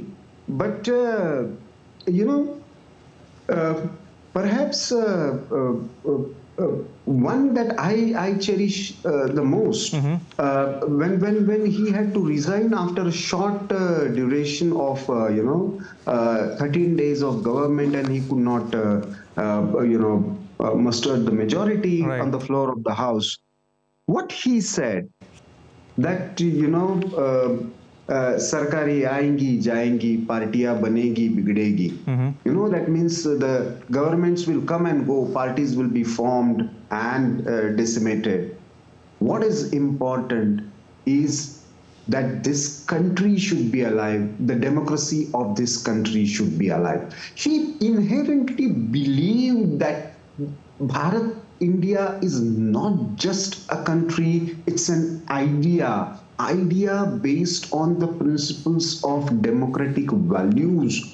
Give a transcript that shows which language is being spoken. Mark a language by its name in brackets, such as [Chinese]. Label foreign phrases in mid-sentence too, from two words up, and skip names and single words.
[English] But, perhaps one that I cherish the most, when he had to resign after a short duration of 13 days of government, and he could not muster the majority on the floor of the house. What he said, that [Hindi] सरकारें आएंगी, जाएंगी, पार्टियां बनेंगी, बिगड़ेंगी. [English] That means the governments will come and go, parties will be formed and decimated. What is important is that this country should be alive, the democracy of this country should be alive. He inherently believed that Bharat, India is not just a country, it's an idea based on the principles of democratic values.